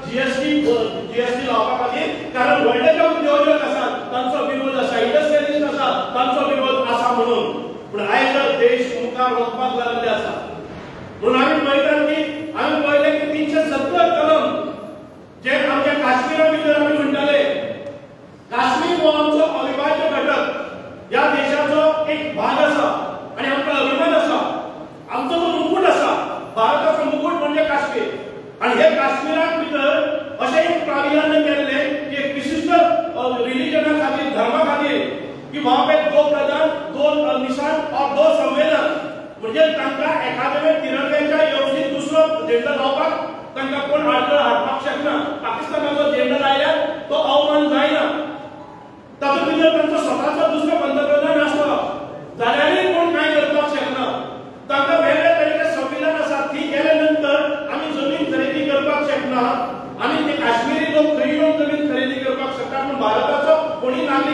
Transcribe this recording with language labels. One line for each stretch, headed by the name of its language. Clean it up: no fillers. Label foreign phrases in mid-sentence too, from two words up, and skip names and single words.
Konkani: जीएसटी लावपा खातीर कारण व्हडले जे उद्योजक आसात तांचो विरोध आसा इंडस्ट्रियलिस्ट आसा तांचो विरोध आसा म्हणून पूण आयज देश मुखार वचपाक लागले आसा म्हणून आमी पळयतात की आमी पळयलें की 370 कलम जे आमच्या काश्मीरा भितर आमी म्हणटाले काश्मीर हो आमचो अविभाज्य घटक या देशाचो एक भाग आसा आनी आमकां अभिमान आसा आमचो तो मुकुट आसा भारताचो मुकुट म्हणजे काश्मीर आनी हे काश्मीराक भितर अशें एक प्राविधान केल्ले की एक विशिष्ट रिलीजना खातीर धर्मा खातीर की
Hindi: वहाँ पे 2 प्रधान 2 निशान और 2 संवेदन
Konkani: म्हणजे तांकां एखाद्या तिरंग्याच्या येवजीत दुसरो झेंडो लावपाक तांकां कोण आडखळ हाडपाक शकना पाकिस्तानाचो झेंडो लायल्यार तो अवमान जायना तातूंत भितर तांचो स्वताचो दुसरो पंतप्रधान आसलो जाल्यारय कोण कांय करपाक शकना तांकां वेगळे तरेचे संविधान आसा ती केले नंतर आमी जमीन खरेदी करपाक शकना आमी ते काश्मीरी लोक खंय येवन जमीन खरेदी करपाक शकता पूण भारताचो कोणी नागरीक